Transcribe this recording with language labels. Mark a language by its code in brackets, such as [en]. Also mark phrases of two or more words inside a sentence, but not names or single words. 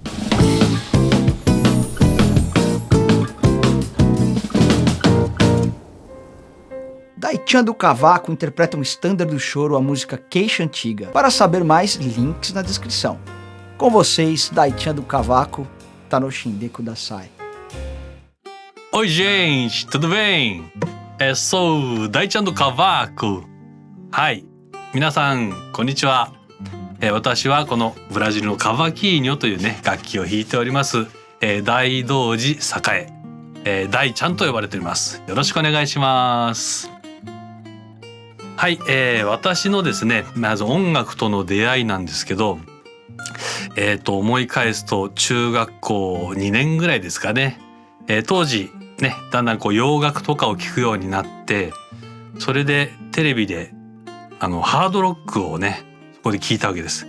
[pt] Dai-chan do Cavaco interpreta um standard do choro, a música Queixa Antiga. Para saber mais, links na descrição. Com vocês, Dai-chan do Cavaco, [ja] 楽しんでください. [pt] Oi gente, tudo bem? Sou Dai-chan do Cavaco. [ja] Hai, 皆さんこんにちは。私はこのブラジルのカバキーニョというね楽器を弾いております、大道寺栄、大ちゃんと呼ばれております。よろしくお願いします。はい、私のですねまず音楽との出会いなんですけど、思い返すと中学校2年ぐらいですかね、当時ねだんだんこう洋楽とかを聴くようになって、それでテレビでハードロックをねそこで聴いたわけです。